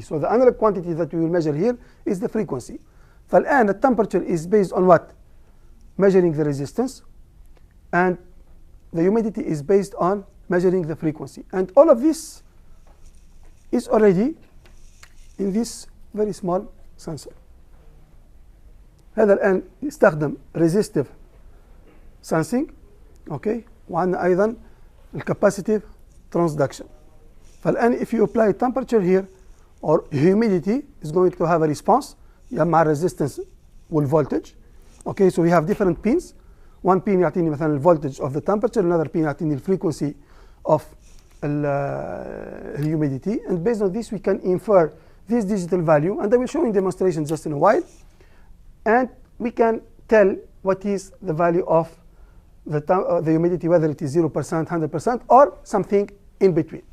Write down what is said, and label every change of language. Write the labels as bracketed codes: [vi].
[en] So the analog quantity that we will measure here is the frequency. [ar] فالآن [en] the temperature is based on what? Measuring the resistance, and the humidity is based on measuring the frequency. And all of this is already in this very small sensor. [ar] هذا الآن يستخدم [en] resistive sensing. Okay, [ar] وعندنا أيضا الcapacitive transduction. فالآن [en] if you apply temperature here or humidity is going to have a response [ar] مع [en] resistance والvoltage. Okay, so we have different pins. One pin [ar] يعطيني مثلا [en] الvoltage of the temperature, another pin [ar] يعطيني [en] frequency of humidity, and based on this we can infer this digital value, and I will show in demonstration just in a while, and we can tell what is the value of the humidity, whether it is 0%, 100%, or something in between.